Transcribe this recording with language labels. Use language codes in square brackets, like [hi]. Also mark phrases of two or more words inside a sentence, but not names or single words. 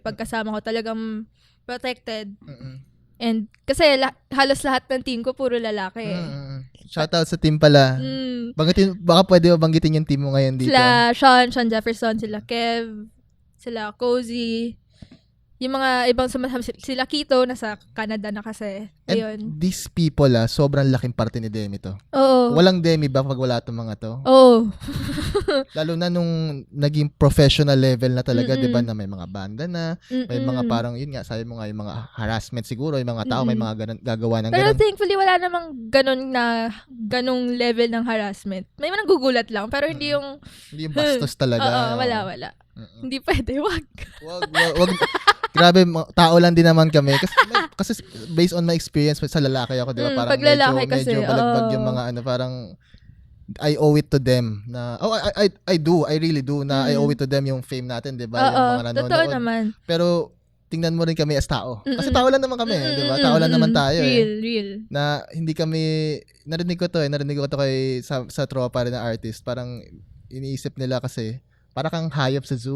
[tl] Pagkasama ko talagang protected. And kasi halos lahat ng team ko puro lalaki. Shoutout sa team pala. Baka pwede mo banggitin yung team mo ngayon dito. Sila Sean Jefferson, sila Kev, sila Cozy, yung mga ibang sila Kito, nasa Canada na kasi. Ayun. [en] And these people, [tl] sobrang laking parte ni Demi to. Oo. Walang Demi ba pag wala itong mga to? Oo. Lalo na nung naging professional level na talaga, di ba, na may mga banda na, may mga parang, yun nga, sabi mo nga, yung mga harassment siguro, yung mga tao, may mga ganun, gagawa ng Pero ganun. thankfully, wala namang ganong level ng harassment. May mga nagugulat lang, pero hindi yung... Hindi yung bastos talaga. Oo, wala. Hindi pwede, wag. Wag. Grabe, tao lang din naman kami. Kasi [en] based on my experience [tl] sa lalaki ako, di ba? Parang pag lalaki medyo balagbag yung mga parang [en] I owe it to them [tl] na [en] I really do [tl] na [en] I owe it to them [tl] yung fame natin, di ba? Yung mga nanonood. Totoo naman. Pero tingnan mo rin kami as tao. Kasi tao lang naman kami, di ba? Tao lang naman tayo. Real. Na hindi kami, narinig ko to kay sa tropa rin na artist. Parang iniisip nila kasi para kang hayop sa zoo.